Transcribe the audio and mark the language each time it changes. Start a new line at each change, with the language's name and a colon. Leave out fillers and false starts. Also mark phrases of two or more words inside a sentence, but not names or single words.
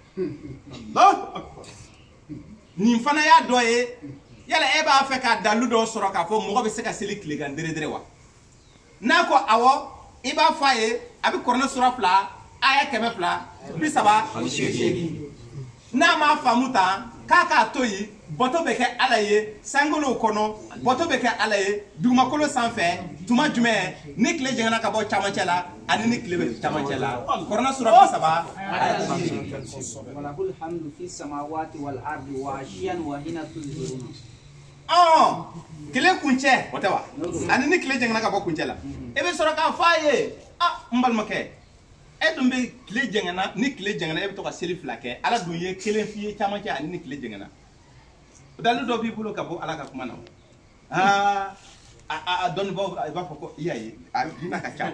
Bambara: nin fana y'a dɔ ye yala e b'a fɛ ka dalu dɔ sɔrɔ k'a fɔ mɔgɔ bɛ se ka seli tilegan dere wa n'a ko awɔ i b'a fɔ a ye a bɛ Kuranɛ sura 2 aya 130 n'a m'a faamu tan k'a k'a to yen Boto beke alaye, sangolo kono, boto beke alaye, dumakolo sanfɛ, tuma jumɛn, ni tile jɛngɛna ka bɔ camancɛ la, ani ni tile bɛ camancɛ la. Korana sura 3
Arabic: وله الحمد في السماوات والأرض وعشيا وحين تظهرون.
Bambara: Tile kuncɛ, o tɛ wa? Ani ni tile jɛngɛna ka bɔ kuncɛ la. E bɛ sɔrɔ k'a fɔ a ye, n balimakɛ, e dun bɛ tile jɛngɛna, ni tile jɛngɛna e bɛ to ka seli 2 kɛ, Ala dun ye 1 f'i ye camancɛ ani ni tile jɛngɛna. Dalu dɔ b'i bolo ka bɔ Ala ka kuma na. Dɔnnibaaw i b'a fɔ ko i y'a ye, a hinɛ ka ca.